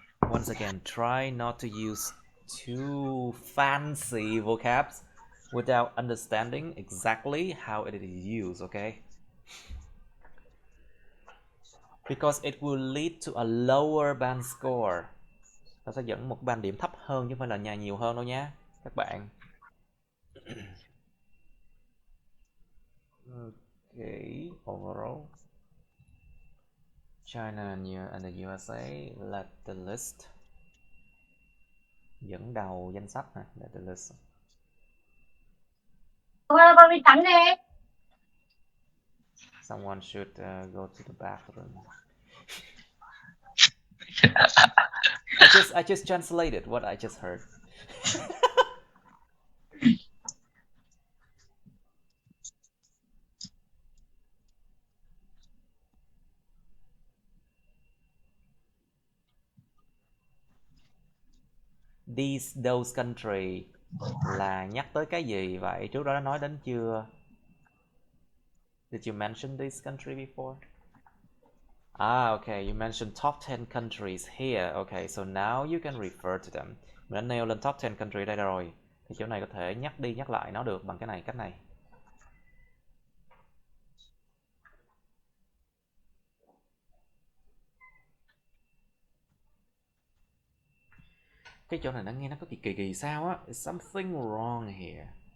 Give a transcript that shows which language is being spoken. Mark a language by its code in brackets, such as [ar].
[en] Once again, try not to use too fancy vocabs without understanding exactly how it is used, okay? Because it will lead to a lower band score. [vi] Ta sẽ dẫn một band điểm thấp hơn chứ không phải là nhà nhiều hơn đâu nha các bạn. [en] Okay, overall China and the USA led the list. [vi] Dẫn đầu danh sách hả? [en] Led the list. [vi] Con đi tắm nè. [en] Someone should go to the bathroom. I just translated what I just heard. Those country [vi] là nhắc tới cái gì vậy? Trước đó đã nói đến chưa? [en] Did you mention this country before? Okay, you mentioned top 10 countries here. Okay, so now you can refer to them. [vi] Mình đã nêu lên top 10 country đây rồi. Thì chỗ này có thể nhắc đi nhắc lại nó được bằng cái này, cách này. Cái chỗ này nó nghe nó có kỳ kỳ sao á. [en] There's something wrong here.